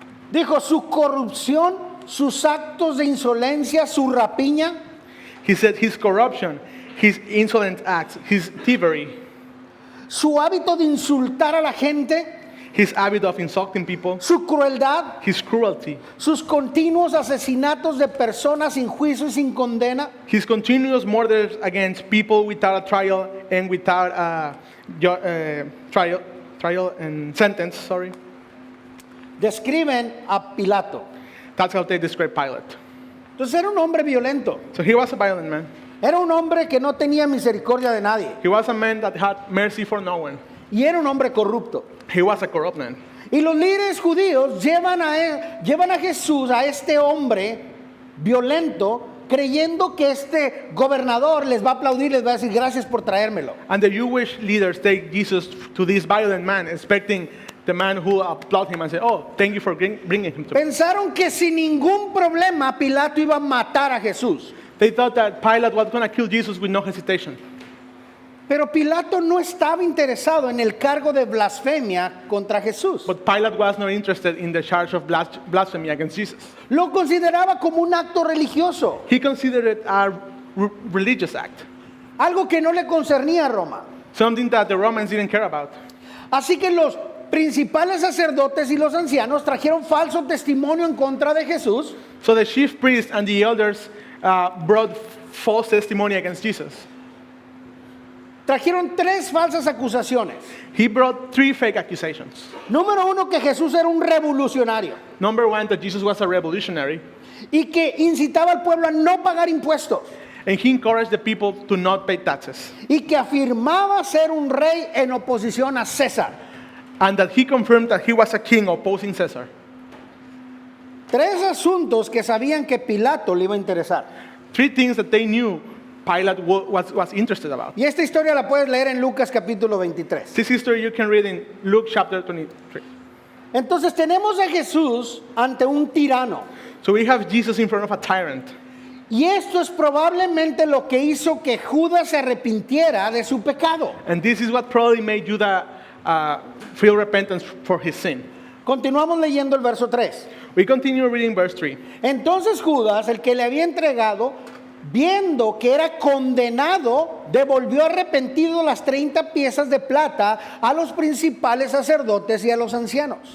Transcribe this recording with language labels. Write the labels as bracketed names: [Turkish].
[Spanish] Dijo, su corrupción, sus actos de insolencia, su rapiña, [English] He said his corruption, his insolent acts, his thievery, [Spanish] su hábito de insultar a la gente, [English] his habit of insulting people, [Spanish] su crueldad, [English] his cruelty, [Spanish] sus continuos asesinatos de personas sin juicio y sin condena, [English] his continuous murders against people without a trial and without a trial and sentence. Sorry, [Spanish] describen a Pilato. [English] that's how they describe Pilate. [Spanish] Entonces era un hombre violento, [English] So he was a violent man. [Spanish] era un hombre que no tenía misericordia de nadie [English] He was a man that had mercy for no one. [Spanish] y era un hombre corrupto. [English] He was a corrupt man. [Spanish] Y los líderes judíos llevan a Jesús, a este hombre violento, creyendo que este gobernador les va a aplaudir, les va a decir gracias por traérmelo. [English] And the Jewish leaders take Jesus to this violent man, expecting the man who applaud him and say, "Oh, thank you for bringing him to." [Spanish] Pensaron que sin ningún problema Pilato iba a matar a Jesús. [English] They thought that Pilate was going to kill Jesus with no hesitation. [Spanish] Pero Pilato no estaba interesado en el cargo de blasfemia contra Jesús. [English] But Pilate was not interested in the charge of blasphemy against Jesus. [Spanish] Lo consideraba como un acto religioso, [English] He considered it a religious act, [Spanish] algo que no le concernía a Roma. [English] something that the Romans didn't care about. [Spanish] Así que los principales sacerdotes y los ancianos trajeron falso testimonio en contra de Jesús. [English] So the chief priests and the elders brought false testimony against Jesus. [Spanish] Trajeron 3 falsas acusaciones. [English] He brought 3 fake accusations. [Spanish] Número 1, que Jesús era un revolucionario [English] Number 1, that Jesus was a revolutionary, [Spanish] y que incitaba al pueblo a no pagar impuestos [English] and he encouraged the people to not pay taxes, [Spanish] y que afirmaba ser un rey en oposición a César. [English] and that he confirmed that he was a king opposing Caesar. [Spanish] 3 asuntos que sabían que Pilato le iba a interesar. [English] 3 things that they knew Pilate was interested about. [Spanish] Y esta historia la puedes leer en Lucas capítulo 23. [English] This history you can read in Luke chapter 23. [Spanish] Entonces tenemos a Jesús ante un tirano. [English] So we have Jesus in front of a tyrant. [Spanish] Y esto es probablemente lo que hizo que Judas se arrepintiera de su pecado. [English] And this is what probably made Judah feel repentance for his sin. [Spanish] Continuamos leyendo el verso 3. [English] We continue reading verse 3. [Spanish] Entonces Judas, el que le había entregado, viendo que era condenado, devolvió arrepentido las 30 piezas de plata a los principales sacerdotes y a los ancianos.